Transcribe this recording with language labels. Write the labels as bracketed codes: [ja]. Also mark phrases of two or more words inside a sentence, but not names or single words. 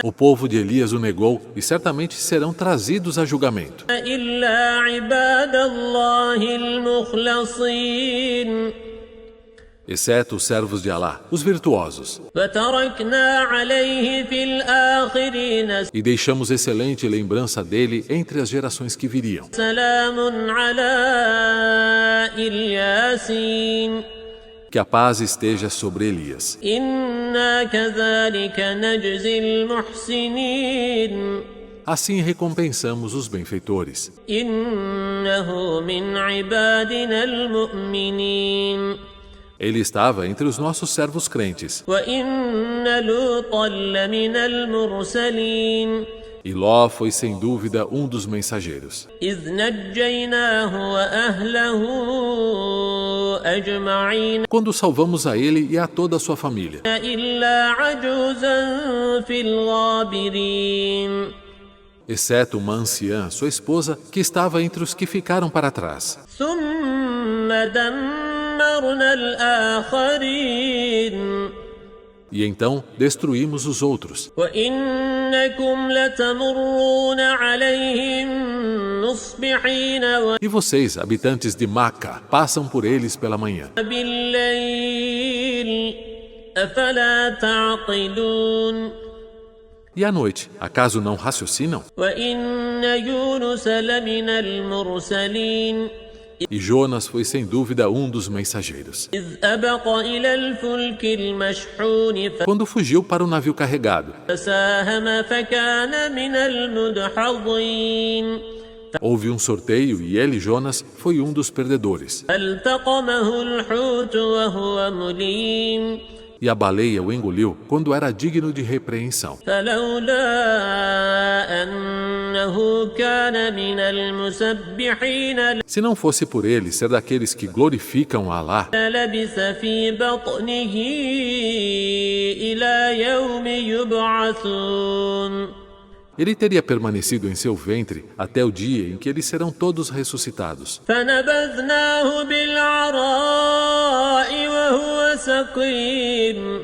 [pt] O povo de Elias o negou e certamente serão trazidos a julgamento. [ar] إلا عباد الله المخلصين [pt] Exceto os servos de Alá, os virtuosos. [ar] وتركنا عليه في الآخرين [pt] E deixamos excelente lembrança dele entre as gerações que viriam. [ar] سلام على الياسين [pt] Que a paz esteja sobre Elias. [ar] إنا كذلك نجزي المحسنين [pt] Assim recompensamos os benfeitores. [ar] إنه من عبادنا المؤمنين [pt] Ele estava entre os nossos servos crentes. [ar] وإن لوطا لمن المرسلين [pt] E Ló foi sem dúvida um dos mensageiros. [ar] إذ نجيناه وأهله أجمعين [pt] Quando salvamos a ele e a toda a sua família. [ar] إلا عجوزا في الغابرين [pt] Exceto uma anciã, sua esposa, que estava entre os que ficaram para trás. [ar] ثم دمرنا الآخرين [pt] E então destruímos os outros. [ar] وإنكم لتمرون عليهم مصبحين [pt] E vocês, habitantes de Maca, passam por eles pela manhã. [ar] وبالليل أفلا تعقلون [pt] E à noite, acaso não raciocinam? [ar] وإن يونس لمن المرسلين [pt] E Jonas foi sem dúvida um dos mensageiros. [ar] إذ أبق إلى الفلك المشحون [pt] Quando fugiu para o navio carregado, [ar] فساهم فكان من المدحضين [pt] houve um sorteio e ele, Jonas, foi um dos perdedores. [ar] فالتقمه الحوت وهو مليم [pt] E a baleia o engoliu quando era digno de repreensão. [ar] فلولا أنه كان من المسبحين [pt] Se não fosse por ele ser daqueles que glorificam a Alá, [ar] لبث في بطنه إلى يوم يبعثون [pt] ele teria permanecido em seu ventre até o dia em que eles serão todos ressuscitados. [ar] فنبذناه بالعراء وهو سقيم